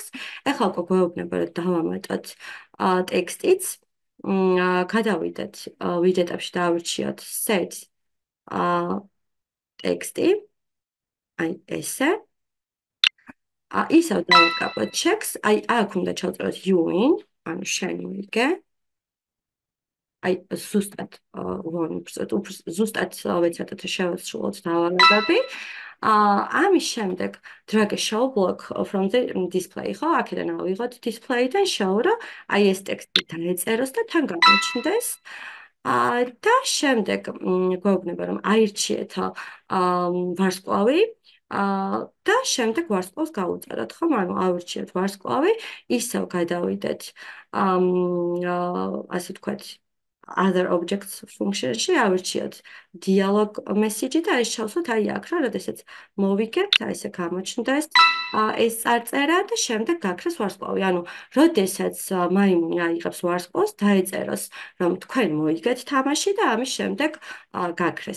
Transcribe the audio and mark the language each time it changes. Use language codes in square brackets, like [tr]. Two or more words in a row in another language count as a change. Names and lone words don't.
[ka] ეხლა უკვე გვეუბნება, რომ დავამატოთ ტექსტიც. გადავიდეთ ვიჯეტებში და ავირჩიოთ set ტექსტი. აი ესე. ისევ დავაწყაბოთ checks. აი აქ უნდა ჩავწეროთ [en] you win, [ka] ანუ შენ მოიგე. აი ზუსტად ზუსტად ვეცადოთ შევასრულოთ დავალებები. ამის შემდეგ [en] drag a show block from the display, [ka] ხო? აქედან ავიღოთ display-დან show, რომ აი ეს ტექსტი დაეწეროს და თან გამოჩნდეს. და შემდეგ გვეუბნება, რომ აირჩიეთ ვარსკვლავი და შემდეგ ვარსკვლავს გავუწეროთ, ხო? ანუ ავირჩიოთ ვარსკვლავი, ისევ გადავიდეთ ასე ვთქვათ [en] other objects function- [ka] ში ავირჩიოთ [en] dialog message [ka] და ეს ჩავსვათ აი აქ, რა, როდესაც მოვიგებთ, აი ესე გამოჩნდეს ეს წარწერა და შემდეგ გაქრეს ვარსკვლავი. ანუ როდესაც მაიმუნი აიღებს ვარსკვლავს, დაეწეროს, რომ თქვენ მოიგეთ თამაში და ამის შემდეგ გაქრეს.